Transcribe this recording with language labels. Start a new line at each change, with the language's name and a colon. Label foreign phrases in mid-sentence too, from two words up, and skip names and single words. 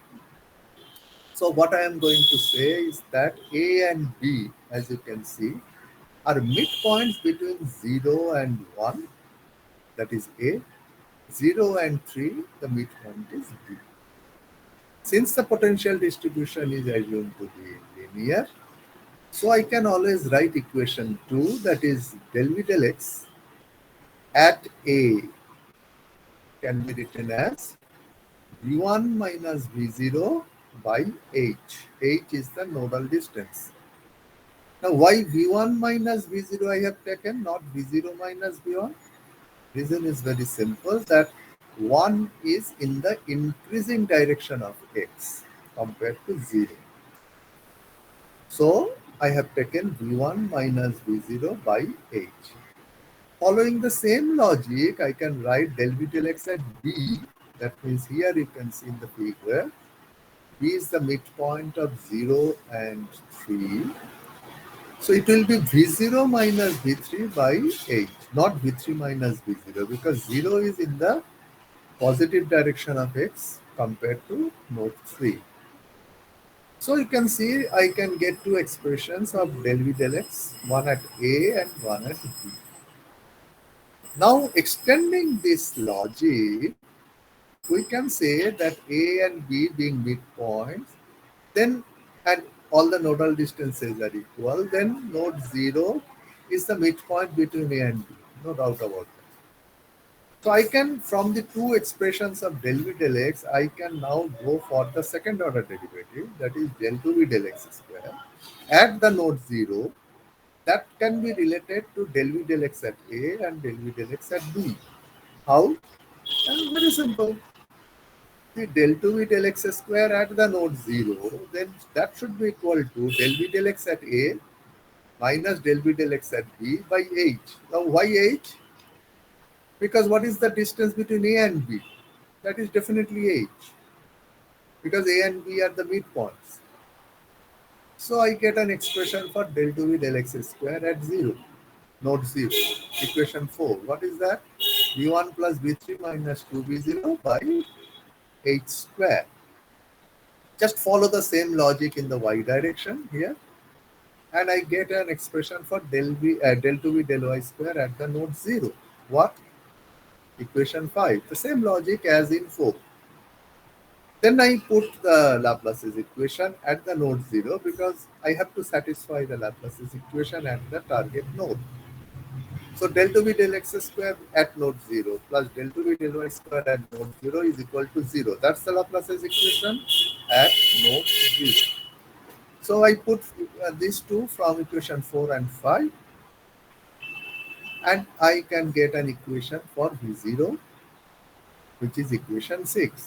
English: So what I am going to say is that A and B, as you can see, are midpoints between 0 and 1, that is A. 0 and 3, the midpoint is B. Since the potential distribution is assumed to be linear, so I can always write equation 2, that is del V del x at A can be written as V1 minus V0 by H. H is the nodal distance. Now why V1 minus V0 I have taken, not V0 minus V1? Reason is very simple, that 1 is in the increasing direction of x compared to 0. So I have taken V1 minus V0 by H. Following the same logic, I can write del V del x at B. That means here you can see in the figure, B is the midpoint of 0 and 3. So it will be V0 minus V3 by 8, not V3 minus V0, because 0 is in the positive direction of x compared to node 3. So you can see I can get two expressions of del V del x, one at A and one at B. Now extending this logic, we can say that A and B being midpoints, then and all the nodal distances are equal, then node 0 is the midpoint between A and B, no doubt about that. So I can, from the two expressions of del V del x, I can now go for the second order derivative, that is del 2V del x square at the node 0, that can be related to del V del x at A and del V del x at B. How? Very simple. The del 2V del x square at the node 0, then that should be equal to del V del x at A minus del V del x at B by H. Now why H? Because what is the distance between A and B? That is definitely H. Because A and B are the midpoints. So I get an expression for del 2V del x square at 0, node 0. Equation 4. What is that? V1 plus V3 minus 2V0 by H square. Just follow the same logic in the y direction here. And I get an expression for del 2V del y square at the node 0. What? Equation 5. The same logic as in 4. Then I put the Laplace's equation at the node 0 because I have to satisfy the Laplace's equation at the target node. So del 2V del x square at node 0 plus del 2V del y square at node 0 is equal to 0. That's the Laplace's equation at node 0. So I put these two from equation 4 and 5, and I can get an equation for V0, which is equation 6.